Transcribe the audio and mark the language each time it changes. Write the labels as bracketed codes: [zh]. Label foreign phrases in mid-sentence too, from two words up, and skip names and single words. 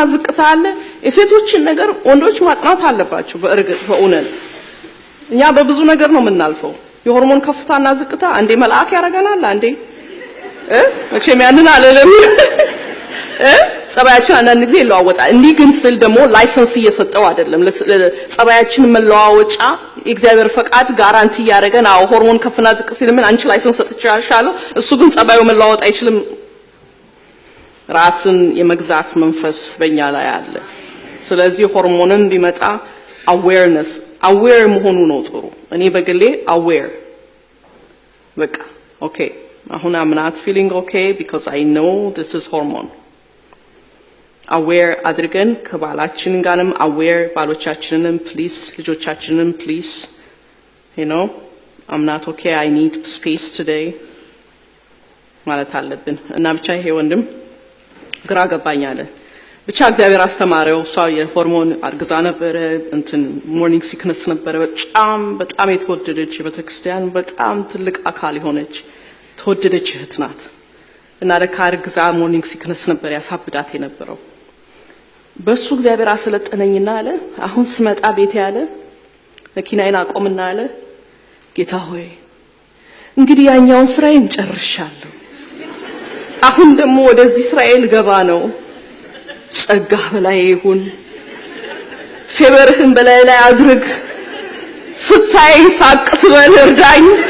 [am] ዝቅታ አለ። የሴቶችን ነገር ወንዶች ማጥናት አለባቸው። በእርግጥ በእውነት እኛ በብዙ ነገር ነው የምናልፈው። የሆርሞን ከፍታና ዝቅታ አንዴ መልአክ ያረጋናል፣ አንዴ መቼም ያንን አለለም ጸባያችን አንዳንድ ጊዜ ይለዋወጣል። እንዲህ ግን ስል ደግሞ ላይሰንስ እየሰጠው አይደለም። ጸባያችን መለዋወጫ የእግዚአብሔር ፈቃድ ጋራንቲ ያደረገን። አዎ ሆርሞን ከፍና ዝቅ ሲል ምን አንቺ ላይሰንስ ሰጥቻለሁ፣ እሱ ግን ጸባዩ መለዋወጥ አይችልም። ራስን የመግዛት መንፈስ በእኛ ላይ አለ። ስለዚህ ሆርሞንም ቢመጣ አዌርነስ አዌር መሆኑ ነው ጥሩ። እኔ በግሌ አዌር በቃ ኦኬ አሁን [en] I'm not feeling okay because I know this is hormone [am] አዌር አድርገን ከባላችን ጋርም አዌር ባሎቻችንንም ፕሊዝ ልጆቻችንንም ፕሊዝ [en] I'm not okay, I need space today [am] ማለት አለብን። እና ብቻ ይሄ ወንድም ግራ ገባኝ አለ። ብቻ እግዚአብሔር አስተማረው። እሷ የሆርሞን አርግዛ ነበረ፣ [en] morning sickness [am] ነበረ። በጣም የተወደደች የቤተክርስቲያን በጣም ትልቅ አካል የሆነች ተወደደች እህት ናት። እና ለካርግዛ [en] morning sickness [am] ነበር ያሳብዳት የነበረው። በሱ እግዚአብሔር አሰለጠነኝና አለ አሁን ስመጣ ቤት ያለ መኪናዬን አቆምና አለ ጌታ ሆይ እንግዲህ ያኛውን ስራዬን ጨርሻለሁ፣ አሁን ደግሞ ወደዚህ እስራኤል ገባ ነው። ጸጋህ በላይ ይሁን፣ ፌቨርህን በላይ ላይ አድርግ፣ ስታይ ሳቅት በል እርዳኝ።